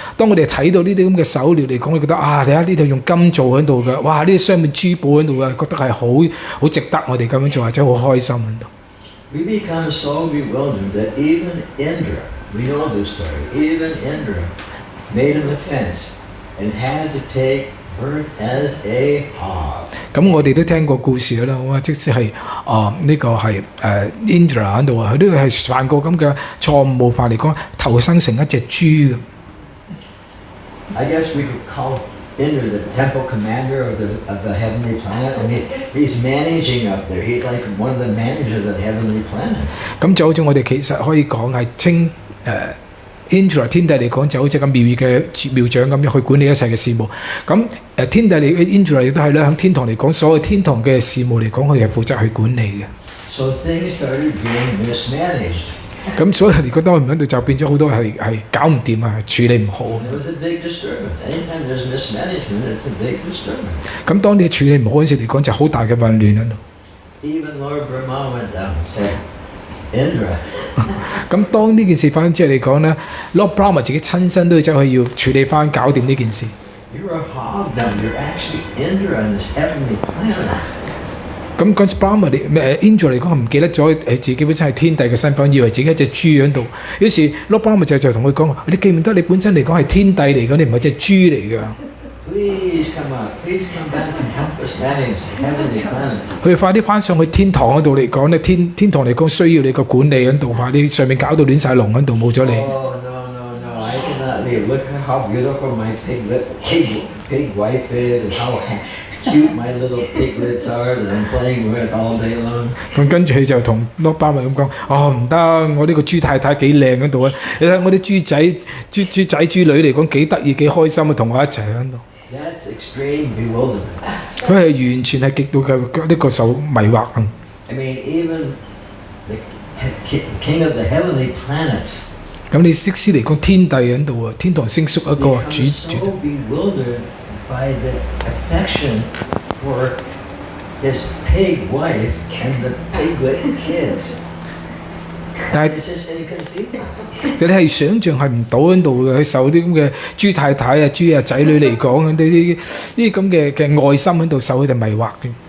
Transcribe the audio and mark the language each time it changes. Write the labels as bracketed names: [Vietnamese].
[Cantonese] 當我哋睇到呢啲咁嘅手鐐嚟講，你覺得啊，你睇呢度用金做喺度嘅，哇！呢啲雙面珠寶喺度嘅，覺得係好值得我哋咁樣做，或者好開心喺度。 [English] We become so bewildered that even Indra, we know this story, even Indra made an offense and had to take birth as a hog. [Cantonese] 咁我哋都聽過故事啦，哇！即使係呢個係Indra 喺度啊，佢都係犯過咁嘅錯誤冒犯嚟講，投生成一隻豬嘅。 [English] I guess we could call Indra the temple commander of the heavenly planet. I mean, he's managing up there. He's like one of the managers of the heavenly planets. [Cantonese] 咁就好似我哋其實可以講係稱Indra 天帝嚟講，就好似個廟宇嘅廟長咁樣去管理一切嘅事務。咁天帝嚟 Indra 亦都係咧，喺天堂嚟講，所有天堂嘅事務嚟講，佢係負責去管理嘅。 [English] So things started being mismanaged. [Cantonese] 咁所以你覺得我唔喺度就變咗好多係搞唔掂啊，處理唔好。 [English] It was a big disturbance. Anytime there's mismanagement, it's a big disturbance. [Cantonese] 咁當你處理唔好嗰時嚟講，就好大嘅混亂喺度。 [English] Even Lord Brahma went down and said, Indra. [Cantonese] 咁當呢件事發生之後嚟講咧，Lord Brahma 自己親身都走去要處理翻搞掂呢件事。 [English] You're a hog now. You're actually Indra on this heavenly planet. [Cantonese] 咁嗰時 Brahma Indra 嚟講係唔記得咗自己本身係天帝嘅身份，以為自己係隻豬喺度。於是 Lord Brahma 就同佢講：你記唔得你本身嚟講係天帝嚟㗎，你唔係隻豬嚟㗎。 [English] Please come out. Please come back and help us manage the heavenly planets. [Cantonese] 佢快啲翻上去天堂嗰度嚟講咧，天堂嚟講需要你個管理喺度，快啲上面搞到亂晒龍喺度，冇咗你。 [English] Oh no! I cannot leave. Look at how beautiful my pig wife is, and how cute my little piglets are that I'm playing with all day long. [Cantonese] 咁跟住佢就同 Lord Brahma 咁講：唔得，我呢個豬太太幾靚喺度啊！你睇我啲豬仔豬女嚟講幾得意幾開心啊，同我一齊喺度。 [English] That's extreme bewilderment. [Cantonese] 佢係完全係極度嘅呢個受迷惑啊！ [English] I mean, even the king of the heavenly planets [Cantonese] 咁你即使嚟講天帝喺度啊，天堂星宿一個 [English] becomes so bewildered by the affection for his pig wife and the piglet kids. [Cantonese] 但係 [English] It's just inconceivable. [Cantonese] 你係想像係唔到喺度嘅，佢受啲咁嘅豬太太啊、豬啊仔女嚟講，呢啲咁嘅愛心喺度受佢哋迷惑嘅。